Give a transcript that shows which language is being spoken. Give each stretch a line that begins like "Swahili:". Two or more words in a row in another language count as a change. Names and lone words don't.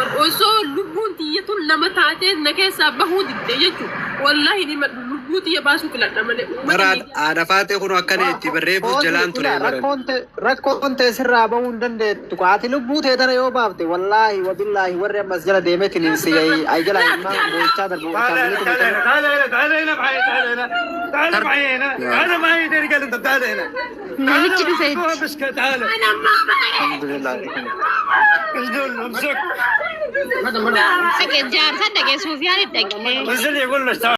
Oromo: Osoo lubbuun tiyyatuun lama taatee na keessaa bahuu didde jechuudha. Wallaahi ni maddu lubbuu tiyya baasuu filadha malee. Maraan haadha faatee kun akkana itti barreeffuuf jalaan ture. Rakkoon ta'e sirraa bahuu hin dandeettu. Ati lubbuu ta'e tana yoo baafte
Arabic: والله وبالله
Oromo: warri ammas jala deemeetiin si ay jala ilmaa boo'ichaa darbu.
Arabic: تعال معي هنا تعال معي هنا رجال انت تعال هنا
Oromo: Namichi dhufe.
Arabic: تعال الحمد لله. امسك
Oromo: Jaarsa dhageessuuf yaali dhagee.
Arabic: انزل يقول له